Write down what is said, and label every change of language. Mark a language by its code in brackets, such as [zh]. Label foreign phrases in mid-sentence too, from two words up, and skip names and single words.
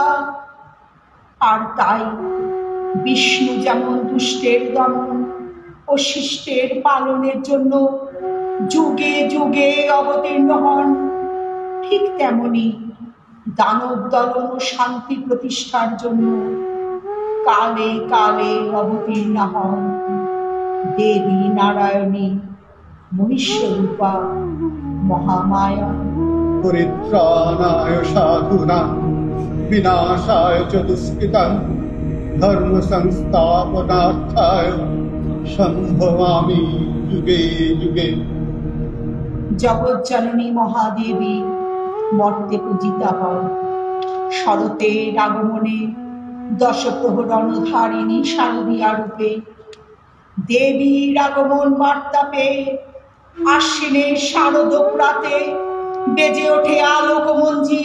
[bn] আর তাই বিষ্ণু যেমন দুষ্টের দমন ও শিষ্টের পালনের জন্য যুগে যুগে অবতীর্ণ হন, ঠিক তেমনি দানব দলন ও শান্তি প্রতিষ্ঠার জন্য কালে কালে অবতীর্ণ হন দেবী নারায়ণী মহিষরূপা মহামায়া। [sa] পরিত্রাণায় সাধুনাং বিনাশায় চ দুষ্কৃতাং ধর্ম সংস্থাপনার্থায় সম্ভবামি যুগে যুগে। [bn] জগজ্জননী মহাদেবী মর্তে পূজিতা হন। শরতের আগমনে দশপ্রহরণধারিণী শারদীয়া রূপে দেবীর আগমন বার্তা পেয়ে আশ্বিনের শারদ প্রাতে বেজে ওঠে আলোক মঞ্জির।